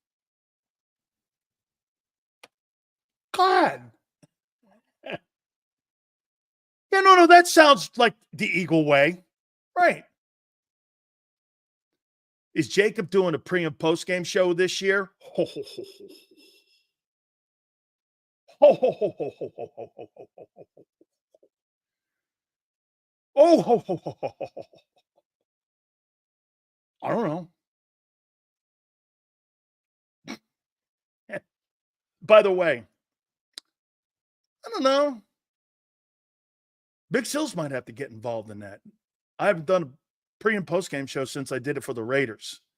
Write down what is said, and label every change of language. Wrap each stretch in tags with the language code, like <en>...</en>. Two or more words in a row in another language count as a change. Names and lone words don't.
<en>Go ahead. Yeah, no, that sounds like the Eagle way. Right. Is JAKIB doing a pre- and post-game show this year? Ho, ho, ho, ho. Ho, ho, ho, ho, ho, ho, ho, ho, ho, ho, ho. Oh, ho, ho, ho, ho, ho, ho. I don't know. By the way, I don't know. Big Sills might have to get involved in that. I haven't done a pre- and post-game show since I did it for the Raiders.</en>